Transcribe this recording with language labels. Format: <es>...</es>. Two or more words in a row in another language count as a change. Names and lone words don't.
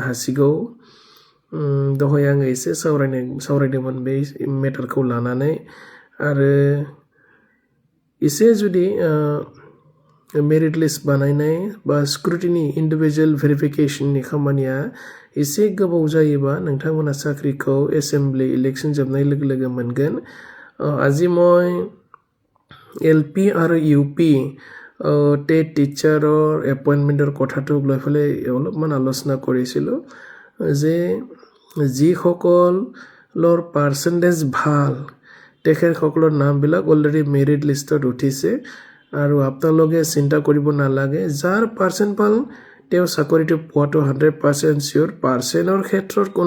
<brx>हासिगौ दहाय आङो एसे सावरायदोंमोन बे मेटारखौ लानानै आरो एसे जुदि</brx> <en>merit list</en> <brx>बानायनाय बा स्क्रुटिनि</brx> <en>individual verification</en> <brx>खामानिया एसे गोबाव जायोबा नोंथांमोना साख्रिखौ</brx> <en>assembly election</en> <brx>जोबनाय लोगो लोगो मोनगोन</brx> <as>আজি মই LP আৰু UP টেট টিচাৰৰ এপইণ্টমেণ্টৰ কথাটোক লৈ পেলাই অলপমান আলোচনা কৰিছিলোঁ যে যিসকলৰ পাৰ্চেণ্টেজ ভাল তেখেতসকলৰ নামবিলাক অলৰেডি</as> <en>merit list</en> <as>উঠিছে আৰু আপোনালোকে চিন্তা কৰিব নালাগে যাৰ পাৰ্চেণ্ট ভাল তেওঁ চাকৰিটো পোৱাটো 100% চিয়ৰ পাৰ্চেণ্টৰ ক্ষেত্ৰত কোনো</as>